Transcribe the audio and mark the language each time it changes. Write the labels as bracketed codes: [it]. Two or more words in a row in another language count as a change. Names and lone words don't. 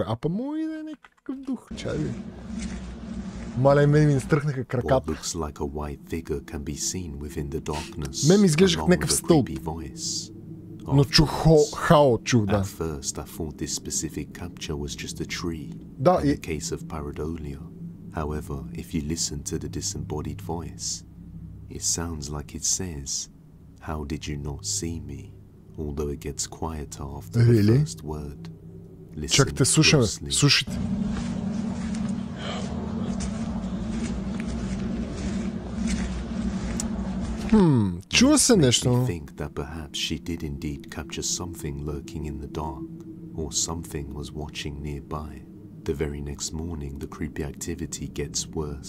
[bg] А па мой да е някакъв дух. Чай ви. Маля, мен ми настръхнаха краката. Мен ми изглеждах някакъв стълб. Но чух хао, чух, да. Да, и... [en] However, if you listen to the disembodied voice, it sounds like it says, "How did you not see me?" Although it gets quieter after the first word. [bg] Чакайте, слушаме, слушайте. Чува се нещо. [en] Think that perhaps she did indeed capture something lurking in the dark, or something was watching nearby. The very next morning, the creepy activity gets worse.